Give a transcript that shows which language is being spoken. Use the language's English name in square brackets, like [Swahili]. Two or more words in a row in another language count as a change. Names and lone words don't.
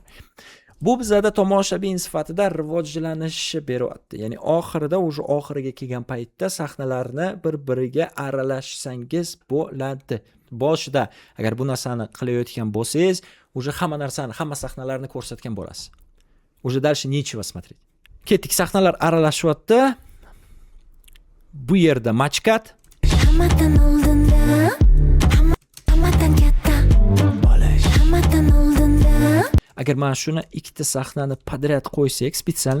[Uzbek] Bu bizlarda tomoshabin sifatida rivojlanishni beryapti. Ya'ni oxirida o'sha oxiriga kelgan paytda sahnalarni bir-biriga aralashsangiz bo'ladi. Boshida agar bu narsani qilayotgan bo'lsangiz, o'sha hamma narsani, hamma sahnalarni ko'rsatgan bo'lasiz. [Russian] Уже дальше нечего смотреть. [Uzbek] Ketdik, sahnalar aralashyapti. Bu yerda machkat. Hammadan oldinda, hammadan katta. Hammadan oldinda, Agar mana shuni ikkita sahnani podrяд qo'ysak, специально